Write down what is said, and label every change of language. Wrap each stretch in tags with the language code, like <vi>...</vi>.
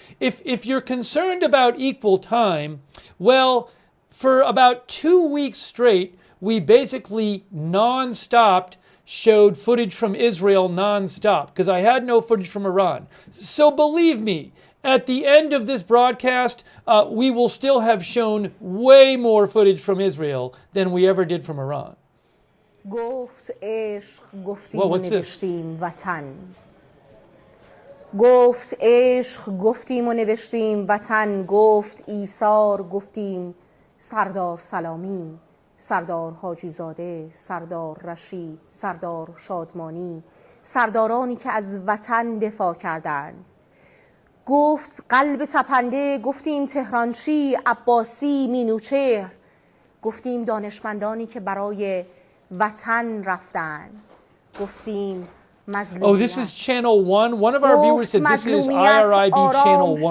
<en>If you're concerned about equal time, well, for about 2 weeks straight, we basically non-stopped showed footage from Israel non-stop, because I had no footage from Iran. So believe me, at the end of this broadcast, we will still have shown way more footage from Israel than we ever did from Iran.</en> <fa>گفت عشق گفتیم و نوشتیم وطن. گفت عشق گفتیم و نوشتیم وطن. گفت ایثار گفتیم سردار سلامی، سردار حاجی زاده، سردار رشید، سردار شادمانی، سردارانی که از وطن دفاع کردند. گفت قلب تپنده گفتیم تهرانچی، عباسی، مینوچهر. گفتیم دانشمندانی که برای وطن رفتن. گفتیم مظلومیت.</fa> <en>Oh, this is channel 1. One of our viewers said this is IRIB channel 1.</en>